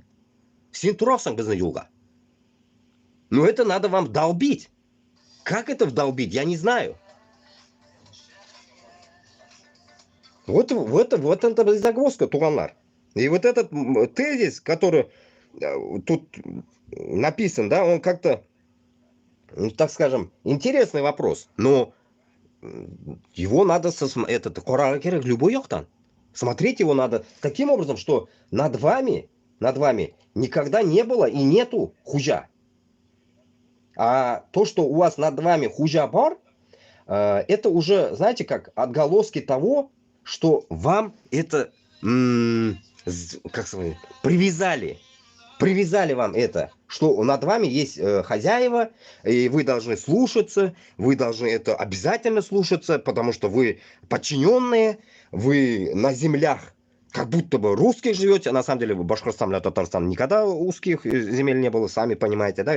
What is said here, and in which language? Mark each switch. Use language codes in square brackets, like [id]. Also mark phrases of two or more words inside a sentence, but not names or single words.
[kk] Сен тұрасың біздің жолға. [ru] Но это надо вам долбить. Как это вдолбить, я не знаю. Вот это загвоздка, туганлар. И вот этот тезис, который тут написан, да, он как-то, так скажем, интересный вопрос. Но его надо, любой яхтан. Смотреть его надо таким образом, что над вами над вами никогда не было и нету хужа. А то, что у вас над вами [tt] хужа бар, [ru] это уже, знаете, как отголоски того, что вам это, как сказать, привязали вам это, что над вами есть хозяева, и вы должны слушаться, вы должны это обязательно слушаться, потому что вы подчиненные, вы на землях как будто бы русских живете, а на самом деле в Башкортостане или Татарстане никогда узких земель не было, сами понимаете, да?